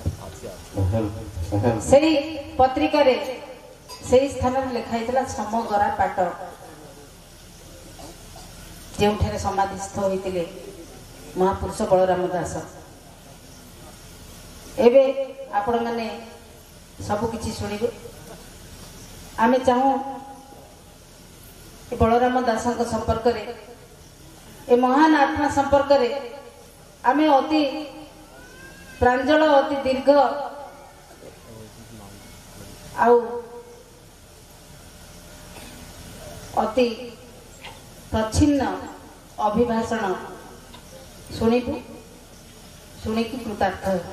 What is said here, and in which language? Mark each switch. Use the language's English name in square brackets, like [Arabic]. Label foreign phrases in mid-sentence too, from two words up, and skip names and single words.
[Odia] ସେଇ ପତ୍ରିକାରେ ସେଇ ସ୍ଥାନରେ ଲେଖା ହେଇଥିଲା ସମଗରା ପାଟ, ଯେଉଁଠାରେ ସମାଧିସ୍ଥ ହୋଇଥିଲେ ମହାପୁରୁଷ ବଳରାମ ଦାସ। ଏବେ ଆପଣମାନେ ସବୁ କିଛି ଶୁଣିବେ। ଆମେ ଚାହୁଁ ଏ ବଳରାମ ଦାସଙ୍କ ସମ୍ପର୍କରେ, ଏ ମହାନ ଆତ୍ମା ସମ୍ପର୍କରେ ଆମେ ଅତି ପ୍ରାଞ୍ଜଳ ଅତି ଦୀର୍ଘ ଆଉ ଅତି ପ୍ରଚ୍ଛିନ୍ନ ଅଭିଭାଷଣ ଶୁଣିବୁ ଶୁଣିକି କୃତାର୍ଥ